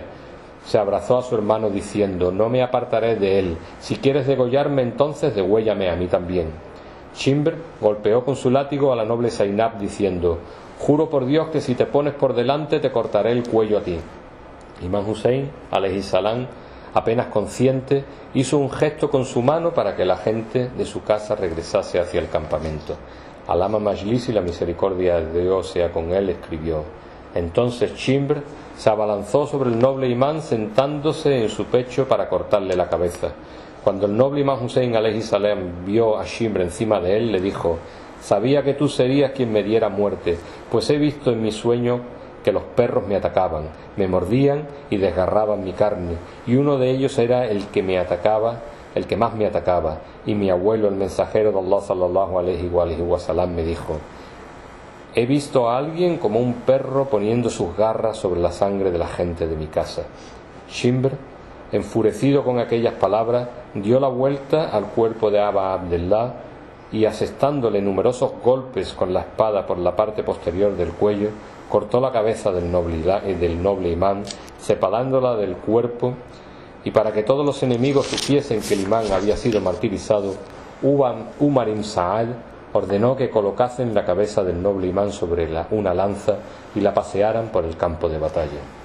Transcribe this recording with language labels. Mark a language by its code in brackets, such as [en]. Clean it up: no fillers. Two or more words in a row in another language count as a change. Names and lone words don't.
[es] Se abrazó a su hermano diciendo: no me apartaré de él, si quieres degollarme entonces degüéllame a mí también. Shimr golpeó con su látigo a la noble Zainab diciendo: «Juro por Dios que si te pones por delante te cortaré el cuello a ti». Imán Hussein, [ar] عليه السلام, [es] apenas consciente, hizo un gesto con su mano para que la gente de su casa regresase hacia el campamento. Alama Majlis, y la misericordia de Dios sea con él, escribió: «Entonces Shimr se abalanzó sobre el noble imán, sentándose en su pecho para cortarle la cabeza. Cuando el noble Imán Hussein [ar] عليه السلام [es] vio a Shimr encima de él, le dijo: «Sabía que tú serías quien me diera muerte, pues he visto en mi sueño que los perros me atacaban, me mordían y desgarraban mi carne, y uno de ellos era el que más me atacaba, y mi abuelo, el mensajero de Allah [ar] صلى الله عليه وسلم, [es] me dijo: he visto a alguien como un perro poniendo sus garras sobre la sangre de la gente de mi casa». Shimr, enfurecido con aquellas palabras, dio la vuelta al cuerpo de Aba Abdullah y, asestándole numerosos golpes con la espada por la parte posterior del cuello, cortó la cabeza del noble imán, separándola del cuerpo, y para que todos los enemigos supiesen que el imán había sido martirizado, Umar ibn Saad ordenó que colocasen la cabeza del noble imán sobre una lanza y la pasearan por el campo de batalla.